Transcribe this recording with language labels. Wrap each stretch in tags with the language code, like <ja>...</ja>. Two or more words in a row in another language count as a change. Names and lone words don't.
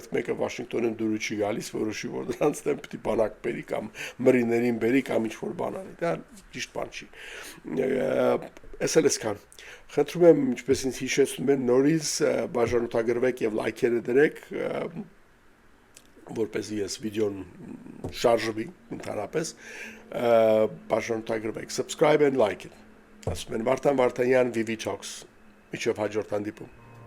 <hy>մեկը Վաշինգտոնին դուրս չի գալիս որոշի որ դրանց դեմ պիտի բանակ բերի կամ մրիներին բերի կամ ինչ որ բան անի դա ճիշտ բան չի Ես էլ այսքան խնդրում եմ ինչպես ինձ հիշեցնում են նորից բաժանորդագրվեք եւ լայքերը դրեք որպեսզի այս վիդեոն շարժվի ընդհանրապես բաժանորդագրվեք</hy> <en>subscribe and like it</en> <hy>Ասում են Վարդան Վարդանյան Vivi Talks միջով հաջորդ հանդիպում</hy>